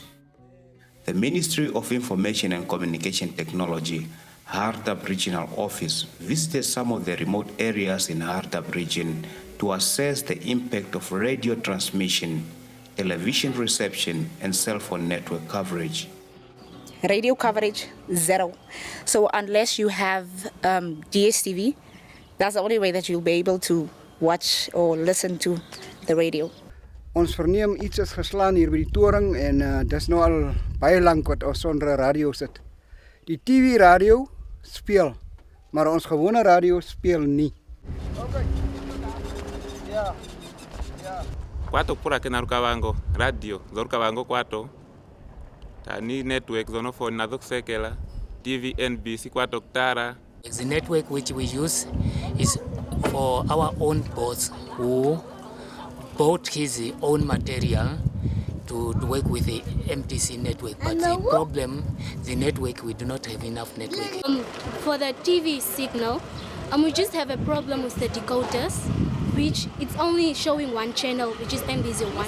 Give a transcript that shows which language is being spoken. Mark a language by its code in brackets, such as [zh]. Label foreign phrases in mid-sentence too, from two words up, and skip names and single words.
[en] The Ministry of Information and Communication Technology, Hardap Regional Office, visited some of the remote areas in Hardap region to assess the impact of radio transmission, television reception, and cell phone network coverage. Radio coverage, zero. So unless you have DSTV, that's the only way that you'll be able to watch or listen to the radio. [af] Ons verneem iets is geslaan hier by die toring en dis nou al baie lank wat ons sonder radio sit. Die TV radio speel, maar ons gewone radio speel nie. Okay. Ja. [kwn] Kwato pura kena rukavango radio zorukavango kwato tani network zono phone na zokusekela TV NBC kwato kutara. [en] The network which we use is for our own boss who bought his own material to work with the MTC network, but the problem, the network, we do not have enough network. For the TV signal, we just have a problem with the decoders, which it's only showing one channel, which is MBC1.